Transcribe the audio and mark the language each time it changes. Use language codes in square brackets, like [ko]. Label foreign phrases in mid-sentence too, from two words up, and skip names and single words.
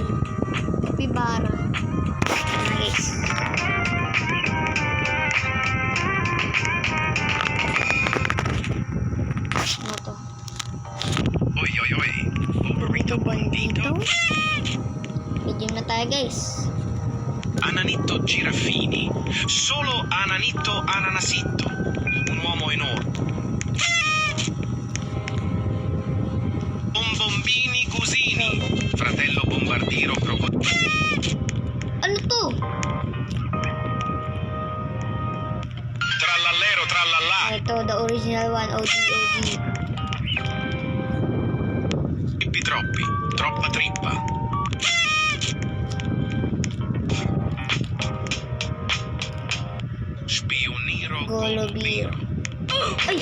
[tl] Capibara. Ano guys. Ano to? Oi. Burrito bandito. Medium na tayo guys. Ananitto Giraffini. Solo Ananitto Ananasitto. [it] Un uomo enorme. Bombombini Cusini. [tl] Fratello Bombardiro Crocodilo. Ano to? [it] Trallallero trallallà. [tl] Ito, [en] the original one. OG. [tl] Trippi troppi. [it] Troppa trippa. Spioniro [tl] Golobiro. Ay!